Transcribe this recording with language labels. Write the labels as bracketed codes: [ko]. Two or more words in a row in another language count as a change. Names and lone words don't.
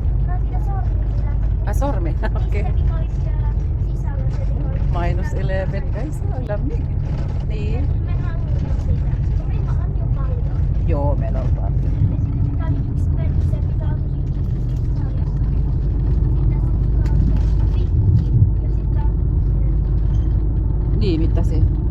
[fi] Sormi. Okei. -11 guys. [tl] Ang lamig. [fi] Niin. Joo, meillä on paljon. Niin, mitä se?